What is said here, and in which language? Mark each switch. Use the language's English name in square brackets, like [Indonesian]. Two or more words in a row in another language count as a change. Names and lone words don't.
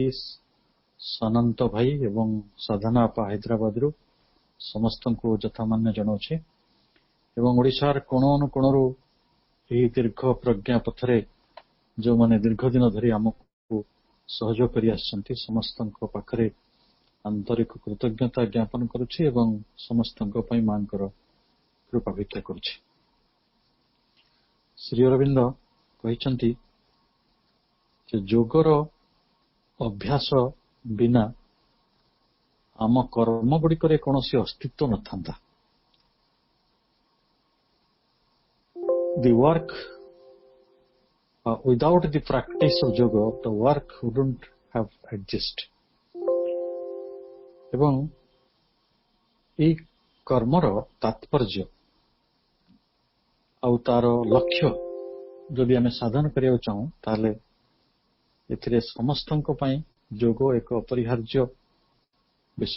[Odia] ସନନ୍ତ ଭାଇ ଏବଂ ସାଧନା ଆପା ହାଇଦ୍ରାବାଦରୁ ସମସ୍ତଙ୍କୁ ଯଥାମାନ୍ୟ ଜଣାଉଛି ଏବଂ ଓଡ଼ିଶାର କୋଣ ଅନୁକୋଣରୁ ଏହି ଦୀର୍ଘ ପ୍ରଜ୍ଞା ପଥରେ ଯେଉଁମାନେ ଦୀର୍ଘ ଦିନ ଧରି ଆମକୁ ସହଯୋଗ କରି ଆସିଛନ୍ତି, ସମସ୍ତଙ୍କ ପାଖରେ ଆନ୍ତରିକ କୃତଜ୍ଞତା ଜ୍ଞାପନ କରୁଛି ଏବଂ ସମସ୍ତଙ୍କ ପାଇଁ ମାଙ୍କର କୃପା ଭିକ୍ଷା କରୁଛି। ଶ୍ରୀ ଅରବିନ୍ଦ କହିଛନ୍ତି ଯେ ଯୋଗର ଅଭ୍ୟାସ ବିନା ଆମ କର୍ମ ଗୁଡ଼ିକରେ କୌଣସି ଅସ୍ତିତ୍ୱ ନଥାନ୍ତା। [English] The work without the practice of yoga, the work wouldn't have exist. [Odia] ଏବଂ ଏହି କର୍ମର ତାତ୍ପର୍ଯ୍ୟ ଆଉ ତାର ଲକ୍ଷ୍ୟ ଯଦି ଆମେ ସାଧନ କରିବାକୁ ଚାହୁଁ, ତାହେଲେ ଏଥିରେ ସମସ୍ତଙ୍କ ପାଇଁ ଯୋଗ ଏକ ଅପରିହାର୍ଯ୍ୟ ବିଷୟ।